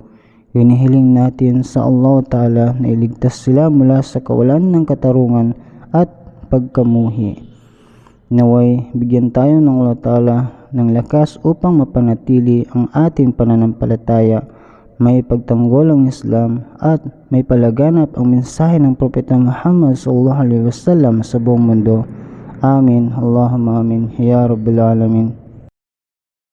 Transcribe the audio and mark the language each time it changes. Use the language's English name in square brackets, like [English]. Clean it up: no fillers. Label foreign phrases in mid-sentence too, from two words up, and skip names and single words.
[Filipino] Hinihiling natin sa Allah Ta'ala na iligtas sila mula sa kawalan ng katarungan at pagkamuhi. Naway bigyan tayo ng Allah Ta'ala ng lakas upang mapanatili ang ating pananampalataya, may pagtanggol ang Islam at may palaganap ang mensahe ng Propeta Muhammad [Arabic] sallallahu alaihi wasallam [Filipino] sa buong mundo. Amin. [Arabic] Allahumma amin. Ya Rabbil Alamin.